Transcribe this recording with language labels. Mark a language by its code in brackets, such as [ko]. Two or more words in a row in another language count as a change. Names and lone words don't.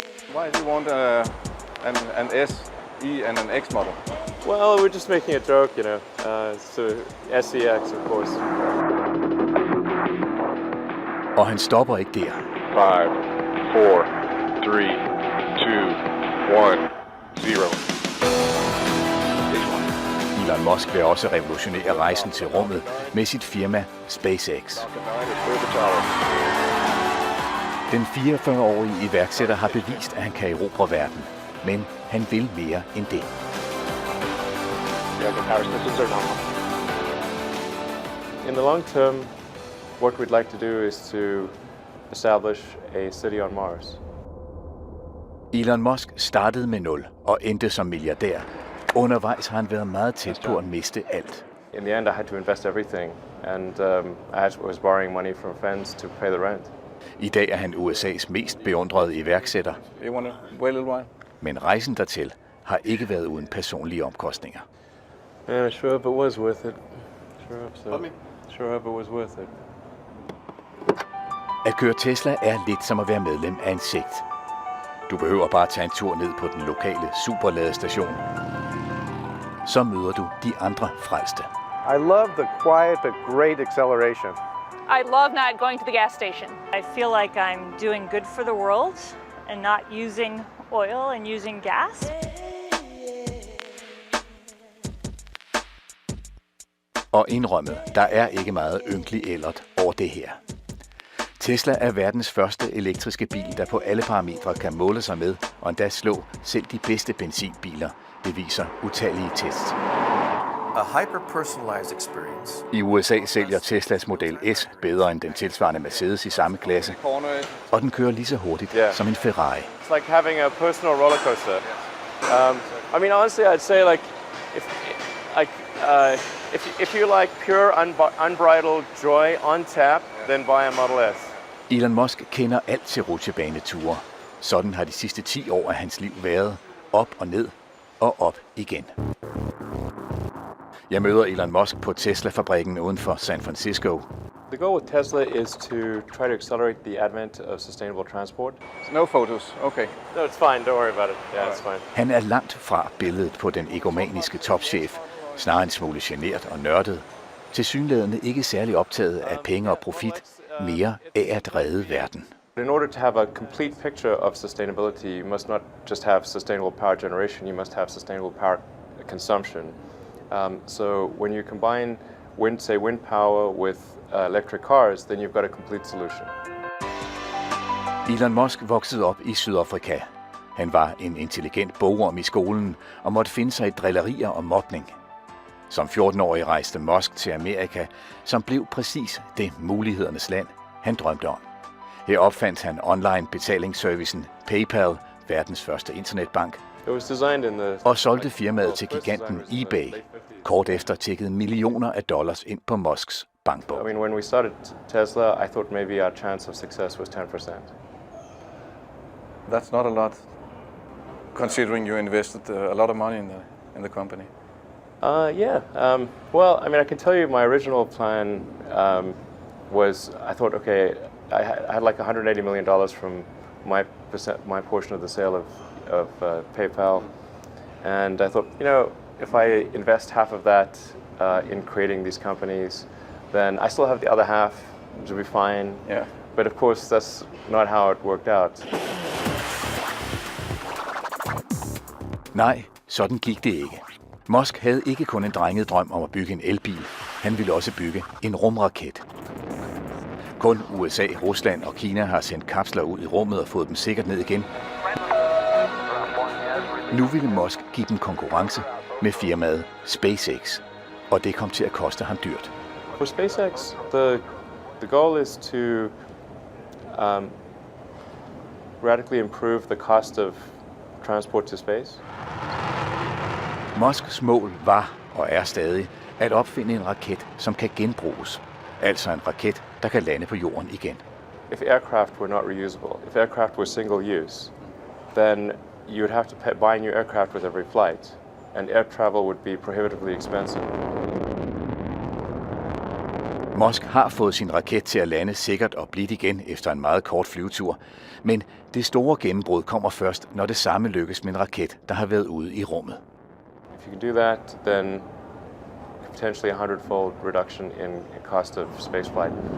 [en] Why do you want an S, E and an X model? Well, we're just making a joke, you know. So SEX, of course. [da] Og han stopper ikke der. 5, 4, 3, 2, 1, 0. Elon Musk vil også revolutionere rejsen til rummet med sit firma SpaceX. Den 44-årige iværksætter har bevist, at han kan erobre verden, men han vil mere end det. [en] In the long term, what we'd like to do is to establish a city on Mars. [da] Elon Musk startede med 0 og endte som milliardær. Undervejs har han været meget tæt på at miste alt. [en] In the end, I had to invest everything, and I was borrowing money from friends to pay the rent. [da] I dag er han USA's mest beundrede iværksætter. [en] You want to wait a little while? [da] Men rejsen dertil har ikke været uden personlige omkostninger. [en] Man, I sure hope it was worth it. Sure hope it was worth it. [da] At køre Tesla er lidt som at være medlem af en sekt. Du behøver bare tage en tur ned på den lokale superladestation. Så møder du de andre frelste. [en] I love the quiet but great acceleration. I love not going to the gas station. I feel like I'm doing good for the world and not using oil and using gas. [da] Og indrømmet, der er ikke meget ynkelig ellert over det her. Tesla er verdens første elektriske bil, der på alle parametre kan måle sig med og endda slå selv de bedste benzinbiler, beviser utallige tests. [en] A hyper-personalized experience. [da] I USA sælger Teslas Model S bedre end den tilsvarende Mercedes i samme klasse, og den kører lige så hurtigt som en Ferrari. [en] It's like having a personal roller coaster. I mean, honestly, I'd say if you like pure unbridled joy on tap, then buy a Model S. [da] Elon Musk kender alt til rutsjebaneture. Sådan har de sidste 10 år af hans liv været. Op og ned og op igen. Jeg møder Elon Musk på Tesla-fabrikken uden for San Francisco. [en] The goal with Tesla is to try to accelerate the advent of sustainable transport. No photos, okay. No, it's fine. Don't worry about it. Yeah, it's fine. [da] Han er langt fra billedet på den egomaniske topchef, snarere en smule genert og nørdet. Tilsyneladende ikke særlig optaget af penge og profit, mere af at redde verden. [en] In order to have a complete picture of sustainability, you must not just have sustainable power generation, you must have sustainable power consumption. So when you combine wind power with electric cars, then you've got a complete solution. [da] Elon Musk voksede op i Sydafrika. Han var en intelligent bogorm i skolen og måtte finde sig i drillerier og mobning. Som 14-årig rejste Musk til Amerika, som blev præcis det mulighedernes land, han drømte om. Her opfandt han online betalingsservicen PayPal, verdens første internetbank, og solgte firmaet til giganten eBay. Kort efter tikkede millioner af dollars ind på Musks bankbog. [en] I mean, when we started Tesla, I thought maybe our chance of success was 10%. That's not a lot, considering you invested a lot of money in the company. Yeah. Well, I mean, I can tell you my original plan was I thought, okay, I had like $180 million from my portion of the sale of PayPal, and I thought, you know, if I invest half of that in creating these companies, then I still have the other half to be fine. Yeah. But of course, that's not how it worked out. [da] Nej, sådan gik det ikke. Musk havde ikke kun en drenget drøm om at bygge en elbil. Han ville også bygge en rumraket. Kun USA, Rusland og Kina har sendt kapsler ud i rummet og fået dem sikkert ned igen. Nu ville Musk give dem konkurrence med firmaet SpaceX, og det kom til at koste ham dyrt. [en] For SpaceX, the goal is to radically improve the cost of transport to space. [da] Musks mål var og er stadig at opfinde en raket, som kan genbruges. Altså en raket, der kan lande på jorden igen. [en] If aircraft were not reusable, if aircraft were single use, then you would have to buy new aircraft with every flight, and air travel would be prohibitively expensive. [da] Musk har fået sin raket til at lande sikkert og blidt igen efter en meget kort flyvetur, men det store gennembrud kommer først, når det samme lykkes med en raket, der har været ude i rummet. [en] If you can do that, then potentially a 100-fold reduction in cost of spaceflight.